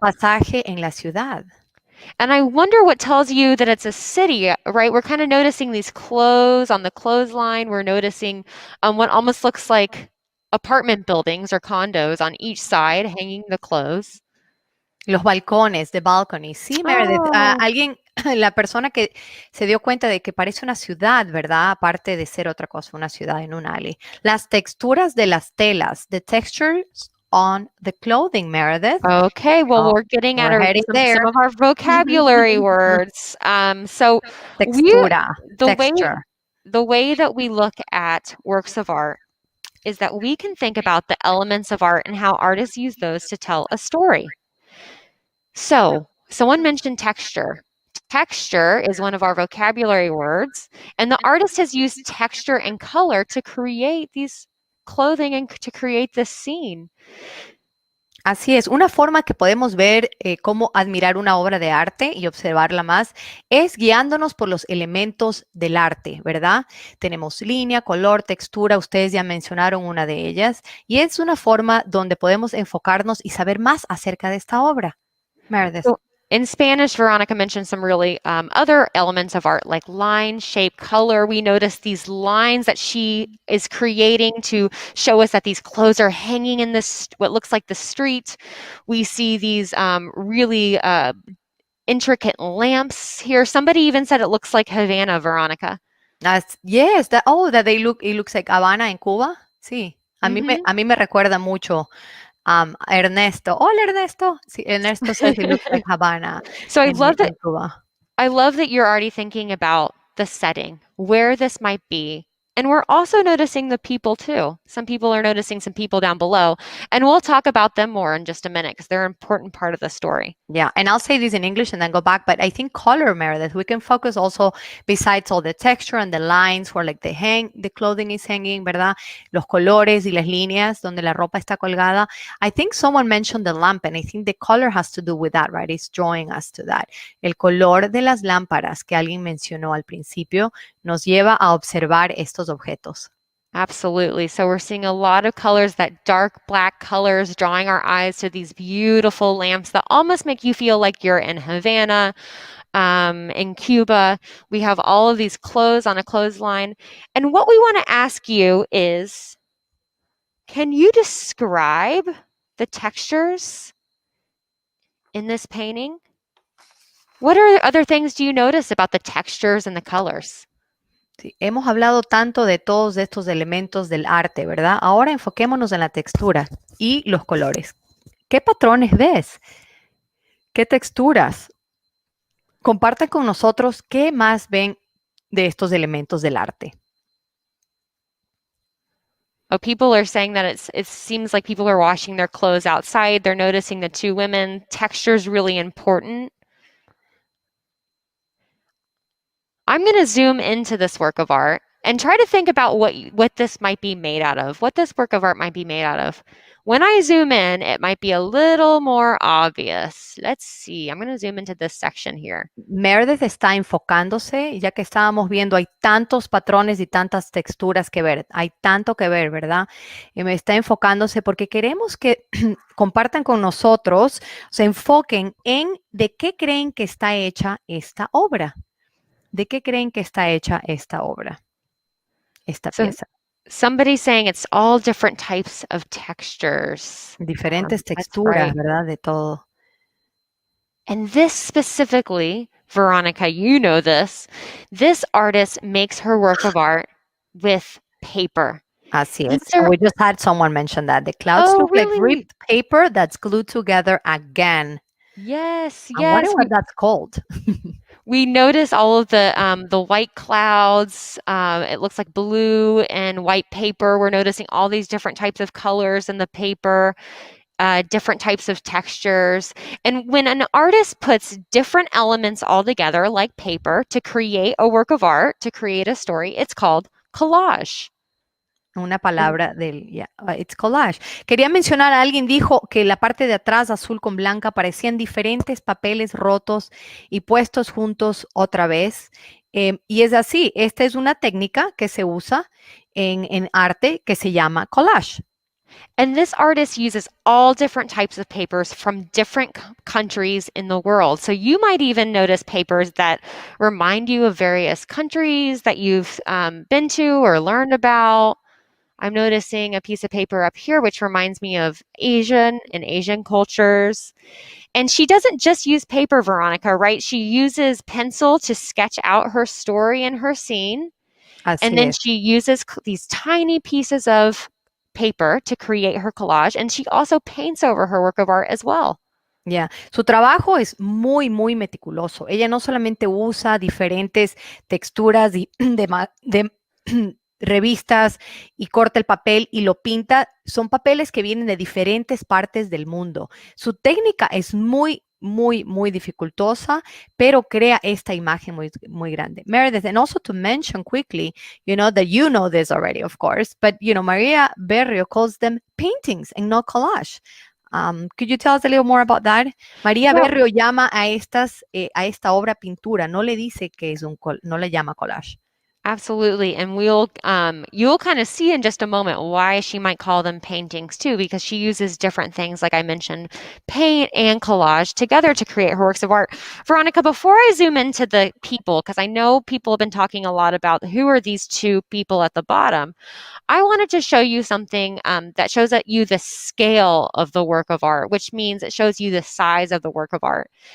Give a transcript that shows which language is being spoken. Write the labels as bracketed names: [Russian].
[Spanish] Un pasaje en la ciudad. [English] And I wonder what tells you that it's a city, right? We're kind of noticing these clothes on the clothesline. We're noticing what almost looks like apartment buildings or condos on each side hanging the clothes. [Spanish] Los balcones, [English] the balcony. [Spanish] Sí, Meredith. Alguien, la persona que se dio cuenta de que parece una ciudad, ¿verdad? Aparte de ser otra cosa, una ciudad en un alley. Las texturas de las telas, [English] the textures on the clothing, [Spanish] Meredith. [English] Okay, well, we're getting at some of our vocabulary words. So [Spanish] textura, [English] the texture. the way that we look at works of art is that we can think about the elements of art and how artists use those to tell a story. So, someone mentioned texture. Texture is one of our vocabulary words, and the artist has used texture and color to create these clothing and to create this scene. [Spanish] Así es, una forma que podemos ver cómo admirar una obra de arte y observarla más es guiándonos por los elementos del arte, ¿verdad? Tenemos línea, color, textura, ustedes ya mencionaron una de ellas, y es una forma donde podemos enfocarnos y saber más acerca de esta obra. Meredith. [English] So in Spanish, Veronica mentioned some really other elements of art like line, shape, color. We notice these lines that she is creating to show us that these clothes are hanging in this, what looks like the street. We see these really intricate lamps here. Somebody even said it looks like Havana, Veronica. Yes, that it looks like [Spanish] Habana en Cuba. Sí, a mí me recuerda mucho Ernesto. Hola, Ernesto. Sí, [English] Ernesto says it looks like Havana. So I love that. Cuba. I love that you're already thinking about the setting, where this might be. And we're also noticing the people too. Some people are noticing some people down below, and we'll talk about them more in just a minute because they're an important part of the story. Yeah, and I'll say this in English and then go back, but I think color, Meredith, we can focus also besides all the texture and the lines where like the clothing is hanging, [Spanish] ¿verdad? Los colores y las líneas donde la ropa está colgada. [English] I think someone mentioned the lamp, and I think the color has to do with that, right? It's drawing us to that. [Spanish] El color de las lámparas que alguien mencionó al principio nos lleva a observar estos objetos. [English] Absolutely. So we're seeing a lot of colors, that dark black colors, drawing our eyes to these beautiful lamps that almost make you feel like you're in Havana, in Cuba. We have all of these clothes on a clothesline. And what we want to ask you is, can you describe the textures in this painting? What other things do you notice about the textures and the colors? [Spanish] Sí, hemos hablado tanto de todos estos elementos del arte, ¿verdad? Ahora enfoquémonos en la textura y los colores. ¿Qué patrones ves? ¿Qué texturas? Compartan con nosotros qué más ven de estos elementos del arte. [English] Oh, people are saying that it seems like people are washing their clothes outside. They're noticing the two women. Texture is really important. I'm going to zoom into this work of art and try to think about what this might be made out of, what this work of art might be made out of. When I zoom in, it might be a little more obvious. Let's see. I'm going to zoom into this section here. [Spanish] Meredith está enfocándose, ya que estábamos viendo, hay tantos patrones y tantas texturas que ver, hay tanto que ver, ¿verdad? Y me está enfocándose porque queremos que compartan con nosotros, se enfoquen en de qué creen que está hecha esta obra. ¿De qué creen que está hecha esta obra? Esta pieza. [English] Somebody's saying it's all different types of textures. [Spanish] Diferentes texturas, [English] right. [Spanish] ¿Verdad? De todo. [English] And this specifically, Veronica, you know this artist makes her work of art with paper. [Spanish] Así es. [English] We just had someone mention that. The clouds look like ripped paper that's glued together again. Yes, I'm wondering what that's called. We notice all of the white clouds. It looks like blue and white paper. We're noticing all these different types of colors in the paper, different types of textures. And when an artist puts different elements all together, like paper, to create a work of art, to create a story, it's called collage. [Spanish] Una palabra [English] it's collage. [Spanish] Quería mencionar, alguien dijo que la parte de atrás azul con blanca parecían diferentes papeles rotos y puestos juntos otra vez. Y es así, esta es una técnica que se usa en arte que se llama collage. [English] And this artist uses all different types of papers from different countries in the world. So you might even notice papers that remind you of various countries that you've been to or learned about. I'm noticing a piece of paper up here, which reminds me of Asian cultures. And she doesn't just use paper, Veronica, right? She uses pencil to sketch out her story and her scene. And then she uses these tiny pieces of paper to create her collage. And she also paints over her work of art as well. [Spanish] Ya, su trabajo es muy, muy meticuloso. Ella no solamente usa diferentes texturas de revistas y corta el papel y lo pinta, son papeles que vienen de diferentes partes del mundo. Su técnica es muy, muy, muy dificultosa, pero crea esta imagen muy, muy grande. [English] Meredith, and also to mention quickly, that you know this already, of course, but Maria Berrio calls them paintings and not collage. Could you tell us a little more about that? María Yeah. [Spanish] Berrio llama a esta obra pintura, no le dice que es no le llama collage. [English] Absolutely. And you'll kind of see in just a moment why she might call them paintings too, because she uses different things, like I mentioned, paint and collage together to create her works of art. Veronica, before I zoom into the people, because I know people have been talking a lot about who are these two people at the bottom, I wanted to show you something that shows you the scale of the work of art, which means it shows you the size of the work of art.